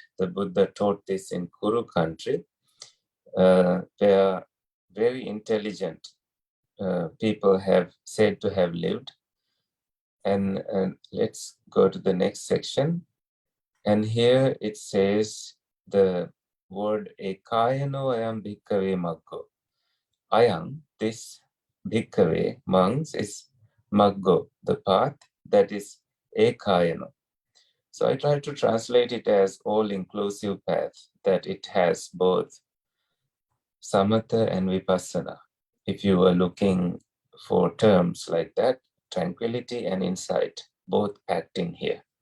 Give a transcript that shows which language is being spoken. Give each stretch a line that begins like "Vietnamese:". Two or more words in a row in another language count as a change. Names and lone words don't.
English: The Buddha taught this in Kuru country, where very intelligent people have said to have lived. And let's go to the next section. And here it says the word
Pali: ekayano ayam bhikkhave maggo.
English: Ayam, this bhikkhave, monks, is maggo, the path, that is ekayano. So I try to translate it as all-inclusive path, that it has both samatha and vipassana. If you were looking for terms like that, tranquility and insight, both acting here.